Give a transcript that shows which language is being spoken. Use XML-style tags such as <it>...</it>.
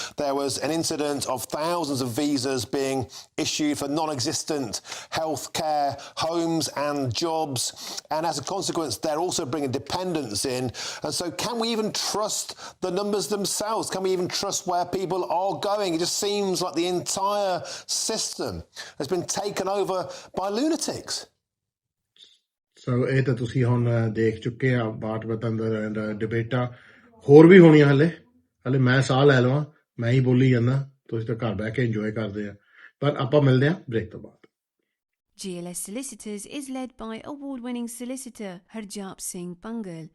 <en>There was an incident of thousands of visas being issued for non-existent healthcare, homes and jobs. And as a consequence, they're also bringing dependents in. And so can we even trust the numbers themselves? Can we even trust where people are going? It just seems like the entire system has been taken over by lunatics.</en> <pa>So ਇਹ ਤਾਂ ਤੁਸੀਂ ਹੁਣ ਦੇਖ ਚੁੱਕੇ ਆ ਬਾਤ ਬਤਨ ਡਿਬੇਟਾਂ ਹੋਰ ਵੀ ਹੋਣੀਆਂ ਹਲੇ ਮੈਂ ਸਾਹ ਲੈ ਲਵਾਂ ਮੈਂ ਹੀ ਬੋਲੀ ਜਾਂਦਾ ਤੁਸੀਂ ਤਾਂ ਘਰ ਬਹਿ ਕੇ ਇੰਜੋਏ ਕਰਦੇ ਆ ਪਰ ਆਪਾਂ ਮਿਲਦੇ ਆ ਬ੍ਰੇਕ ਤੋਂ ਬਾਅਦ</pa> <en>GLS Solicitors is led by award-winning solicitor Harjap Singh Bhangal.</en>